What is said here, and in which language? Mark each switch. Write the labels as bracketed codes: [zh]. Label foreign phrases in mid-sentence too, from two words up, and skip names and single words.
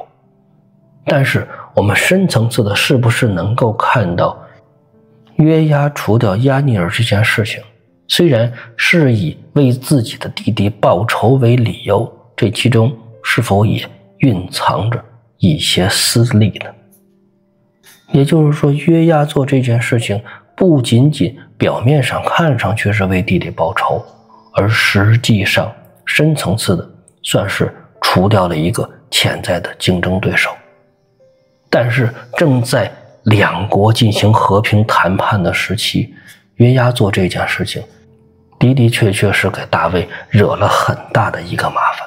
[zh] 但是我們深層次的是不是能夠看到約押除掉押尼珥这件事情，雖然是以為自己的弟弟報仇為理由，這其中是否也蘊藏着一些私利呢？也就是說，約押做這件事情不僅僅表面上看上去是為弟弟報仇，而實際上深層次的算是除掉了一個潛在的競爭對手。但是正在兩國進行和平談判的時期，約押做這件事情的的確確是給大衛惹了很大的一個麻煩。